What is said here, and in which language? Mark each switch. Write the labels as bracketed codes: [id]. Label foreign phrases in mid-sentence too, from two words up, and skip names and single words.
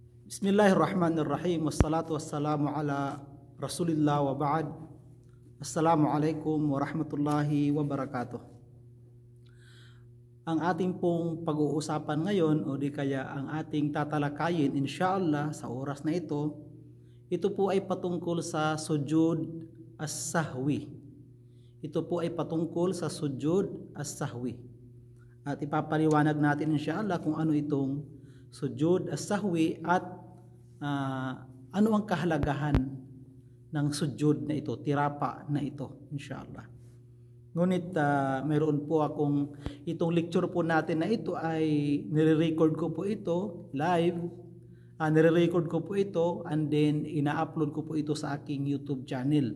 [ar] بسم الله الرحمن الرحيم. والصلاة والسلام على رسول الله وبعد. السلام عليكم ورحمة الله وبركاته. [tl] Ang ating pong pag-uusapan ngayon o di kaya ang ating tatalakayin insyaallah sa oras na ito po ay patungkol sa [ar] سجود السهو. [tl] Ito po ay patungkol sa [ar] سجود السهو. [tl] At ipapaliwanag natin insyaallah kung ano itong [ar] سجود السهو [tl] at ano ang kahalagahan ng sujud na ito, tirapa na ito, inshallah. Ngunit mayroon po akong itong lecture po natin na ito ay nire-record ko po ito live, nire-record ko po ito [en] and then [tl] ina-upload ko po ito sa aking YouTube channel.